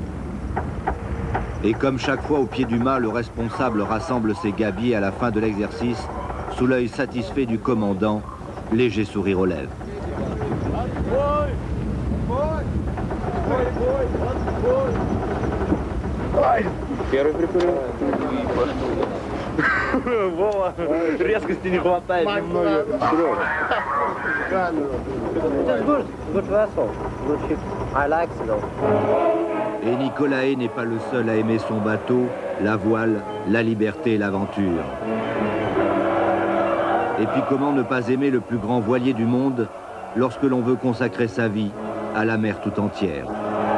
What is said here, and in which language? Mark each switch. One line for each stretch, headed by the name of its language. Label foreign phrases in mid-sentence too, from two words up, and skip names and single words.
French: Et comme chaque fois au pied du mât, le responsable rassemble ses gabiers à la fin de l'exercice, sous l'œil satisfait du commandant, léger sourire aux lèvres.
Russian: Первый прикурил. Вова, резкости не хватает немного.
English: Good vessel. Good ship. I like it though.
French: Et Nicolae n'est pas le seul à aimer son bateau, la voile, la liberté et l'aventure. Et puis comment ne pas aimer le plus grand voilier du monde lorsque l'on veut consacrer sa vie à la mer tout entière ?